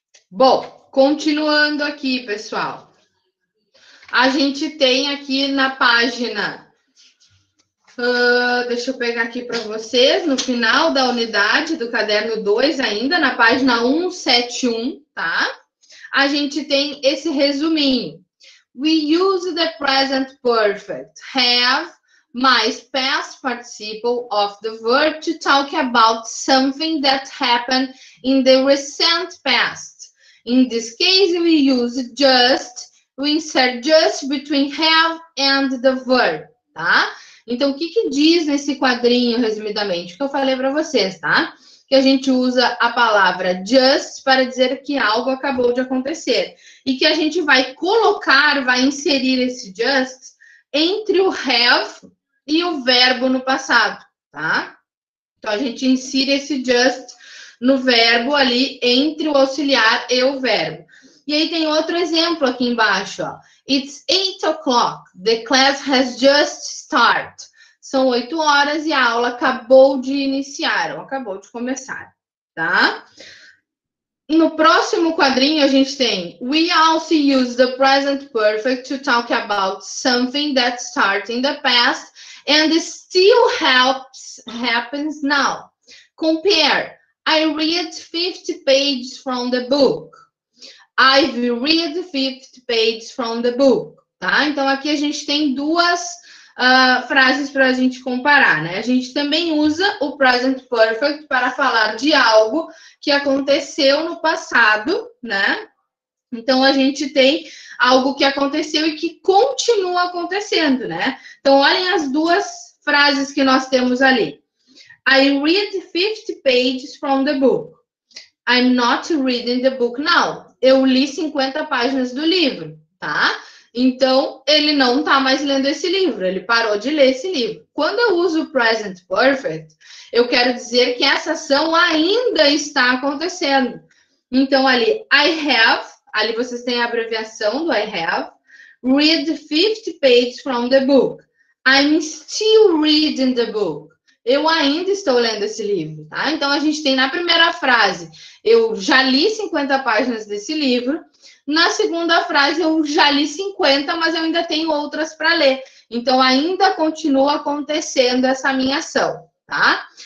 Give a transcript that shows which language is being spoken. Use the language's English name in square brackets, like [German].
[Portuguese] Bom, continuando aqui, pessoal. A gente tem aqui na página... deixa eu pegar aqui para vocês, no final da unidade do caderno 2 ainda, na página 171, tá? A gente tem esse resuminho. [English] We use the present perfect, have, [Portuguese] mais [English] past participle of the verb to talk about something that happened in the recent past. In this case, we use just, we insert just between have and the verb, [Portuguese] tá? Então, o que diz nesse quadrinho, resumidamente? O que eu falei para vocês, tá? Que a gente usa a palavra just para dizer que algo acabou de acontecer. E que a gente vai colocar, vai inserir esse just entre o have e o verbo no passado, tá? Então, a gente insere esse just no verbo ali, entre o auxiliar e o verbo. E aí tem outro exemplo aqui embaixo, ó. [English] It's 8 o'clock. The class has just started. [Portuguese] São 8 horas e a aula acabou de iniciar, ou acabou de começar, tá? No próximo quadrinho, a gente tem [English] We also use the present perfect to talk about something that started in the past and still happens now. Compare. I read 50 pages from the book. I've read 50 pages from the book. [Portuguese] Tá? Então, aqui a gente tem duas frases para a gente comparar, né? A gente também usa o present perfect para falar de algo que aconteceu no passado, né? Então, a gente tem algo que aconteceu e que continua acontecendo, né? Então, olhem as duas frases que nós temos ali. [English] I read 50 pages from the book. I'm not reading the book now. [Portuguese] Eu li 50 páginas do livro, tá? Então, ele não tá mais lendo esse livro, ele parou de ler esse livro. Quando eu uso o present perfect, eu quero dizer que essa ação ainda está acontecendo. Então, ali, [English] I have, [Portuguese] ali vocês têm a abreviação do I have, [English] read 50 pages from the book. I'm still reading the book. [Portuguese] Eu ainda estou lendo esse livro, tá? Então, a gente tem na primeira frase, eu já li 50 páginas desse livro. Na segunda frase, eu já li 50, mas eu ainda tenho outras para ler. Então, ainda continua acontecendo essa minha ação, tá?